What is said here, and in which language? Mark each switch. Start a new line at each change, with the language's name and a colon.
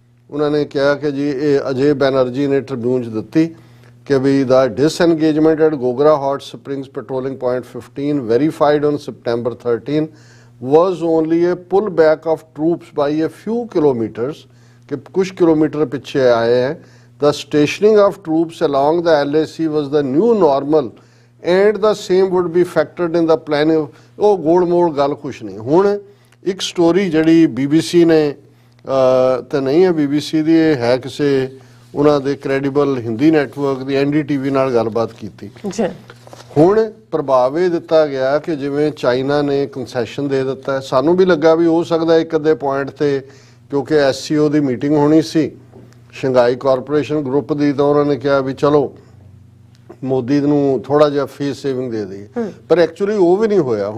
Punjabi: ਉਹਨਾਂ ਨੇ ਕਿਹਾ ਕਿ ਜੀ ਇਹ ਅਜੇ ਬੈਨਰਜੀ ਨੇ ਟ੍ਰਿਬਿਊਨ 'ਚ ਦਿੱਤੀ ਕਿ ਵੀ ਦਾ
English: disengagement at Gogra hot springs patrolling point 15 verified on September 13 was only a pull back of troops by a few kilometers,
Hindi: कि कुछ किलोमीटर पीछे आए हैं।
English: The stationing of troops along the LAC was the new normal and the same would be factored in the planning।
Punjabi: ਉਹ ਗੋਲ mall ਗੱਲ ਕੁਛ ਨਹੀਂ। ਹੁਣ ਇੱਕ ਸਟੋਰੀ ਜਿਹੜੀ BBC ਨੇ ਤਾਂ ਨਹੀਂ ਹੈ BBC ਦੀ, ਇਹ ਹੈ ਕਿਸੇ ਉਹਨਾਂ ਦੇ ਕ੍ਰੈਡੀਬਲ ਹਿੰਦੀ ਨੈਟਵਰਕ ਦੀ NDTV ਨਾਲ ਗੱਲਬਾਤ ਕੀਤੀ। ਹੁਣ ਪ੍ਰਭਾਵ ਇਹ ਦਿੱਤਾ ਗਿਆ ਕਿ ਜਿਵੇਂ ਚਾਈਨਾ ਨੇ ਕੰਸੈਸ਼ਨ ਦੇ ਦਿੱਤਾ, ਸਾਨੂੰ ਵੀ ਲੱਗਾ ਵੀ ਹੋ ਸਕਦਾ ਇੱਕ ਅੱਧੇ ਪੁਆਇੰਟ ਤੇ, ਕਿਉਂਕਿ SCO ਦੀ ਮੀਟਿੰਗ ਹੋਣੀ ਸੀ ਸ਼ੰਘਾਈ ਕਾਰਪੋਰੇਸ਼ਨ ਗਰੁੱਪ ਦੀ, ਤਾਂ ਉਹਨਾਂ ਨੇ ਕਿਹਾ ਵੀ ਚਲੋ ਮੋਦੀ ਨੂੰ ਥੋੜਾ ਜਿਹਾ ਫੇਸ ਸੇਵਿੰਗ ਦੇ ਦਈਏ, ਪਰ ਐਕਚੁਅਲੀ ਉਹ ਵੀ ਨਹੀਂ ਹੋਇਆ।